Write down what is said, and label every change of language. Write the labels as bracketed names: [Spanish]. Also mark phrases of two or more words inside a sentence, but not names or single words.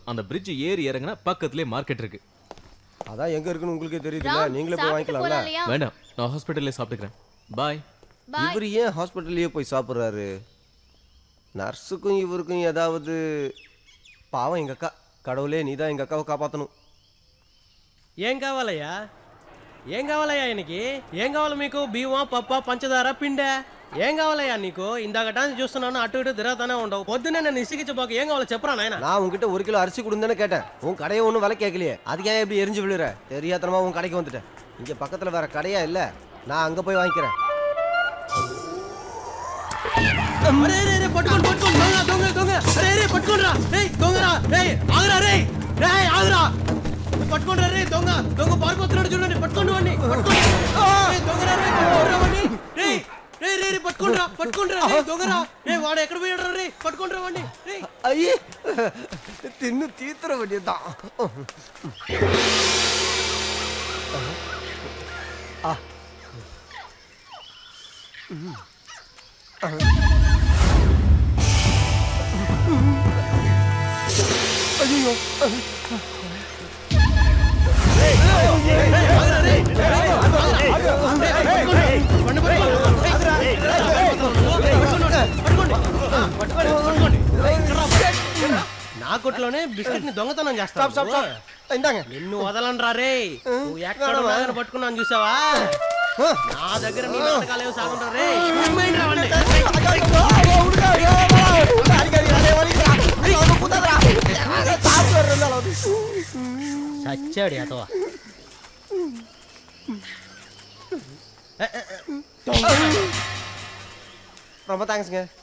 [Tamil] அந்த பிரிட்ஜ் ஏறி இறங்கினா பக்கத்துலயே மார்க்கெட் இருக்கு. அதான் எங்க இருக்குன்னு உங்களுக்கே தெரியுதுல்ல, நீங்களே போய் வாங்கிக்கலாம்ல. வேண்டாம், நான் ஹாஸ்பிடல்லே சாப்பிட்டுக்கிறேன். பாய். இவர் ஏன் ஹாஸ்பிட்டல்லையே போய் சாப்பிட்றாரு? நர்ஸுக்கும் இவருக்கும் ஏதாவது? பாவம் எங்க அக்கா. கடவுளே, நீ தான் எங்க அக்காவை காப்பாற்றணும். [Telugu] ఏం కావాలయ్యా? ఏం కావాలయ్యా ఆయనకి? ఏం కావాలి మీకు? బియ్యం, పప్ప, పంచదార, పిండే ఏం కావాలయ్యా నీకు? ఇందాక టాన్స్ చూస్తున్నాను, అటు ఇటు తిరగతానే ఉండవు. పొద్దున్నే నన్ను ఇసిగించబోక ఏం కావాలో చెప్పరా నాయన? [Tamil] நான் உங்ககிட்ட 1 கிலோ அரிசி கொடுந்தேன்னு கேட்டேன். உன் கடையை ஒன்றும் விலை கேட்கலையே, அதுக்கு ஏன் எப்படி எரிஞ்சு விழுற? தெரியாதனமா உன் கடைக்கு வந்துட்டேன். இங்க பக்கத்துல வேற கடையா இல்ல, நான் அங்க போய் வாங்கிக்கிறேன். [Telugu] పట్టుకోండి పట్టుకోండి, దొంగ దొంగ దొంగ, అరే పట్టుకోండిరా, దొంగరా, ఆగరా రే, ఆగరా, పట్టుకోండి రే, దొంగ దొంగ పారిపోతున్నాడు చూడండి, పట్టుకోండి వాడిని, పట్టుకోండి దొంగరా రే, పట్టుకోండిరా వాడిని, రే రే రే రే, పట్టుకోండిరా రే, దొంగరా రే, వాడు ఎక్కడ పోయాడు రే, పట్టుకోండిరా వాడిని రే. [Tamil] ஐயே, தின்னு தீத்துற வேண்டியதுதான். ஐயோ, [Telugu] నా కొట్లోనే బిస్కెట్ ని దొంగతనం చేస్తా. ఇందాక నిన్ను వదలనరా రే, నువ్వు ఎక్కడ నాగర పట్టుకున్నాను చూసావా? నా దగ్గర నీ నాటకాలేమో సాగుంటారు రే. [Tamil] சச்சாடி அதோ. ரொம்ப தேங்க்ஸ்ங்க.